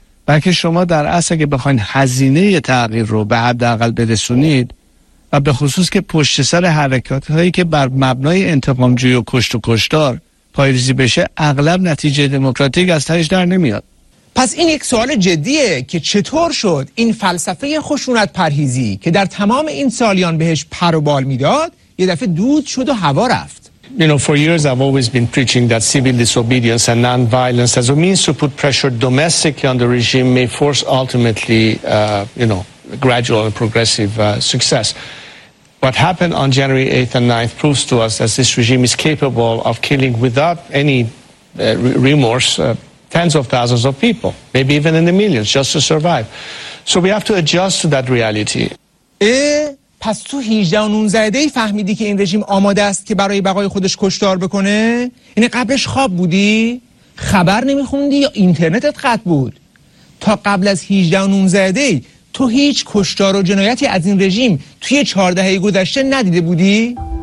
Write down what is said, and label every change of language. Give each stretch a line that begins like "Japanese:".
Persian: بلکه شما در اصل اگه بخواین هزینه تغییر رو به حداقل برسونید و به خصوص که پشت سر حرکات هایی که بر مبنای انتقام جوی و کشت و کشتار پایریزی بشه، اغلب نتیجه دموکراتیک از تهش در نمیاد. پس این یک سوال جدیه که چطور شد این فلسفه خشونت پرهیزی که در تمام این سالیان بهش پر و بال میداد یه دفعه دود شد و هوا رفت.
English: You know, for years I've always been preaching that civil disobedience and non-violence as a means to put pressure domestically on the regime may force ultimately, gradual and progressive success. What happened on January 8th and 9th proves to us that this regime is capable of killing without any remorse. Tens of thousands of people, maybe even in the millions, just to survive. So we have to adjust to that reality.
Persian: پس تو 18 و 19 دهی فهمیدی که این رژیم آماده است که برای بقای خودش کشتار بکنه؟ اینه قبلش خواب بودی؟ خبر نمیخوندی یا اینترنتت قطع بود؟ تا قبل از 18 و 19 دهی تو هیچ کشتار و جنایتی از این رژیم توی 14 دهه گذشته ندیده بودی؟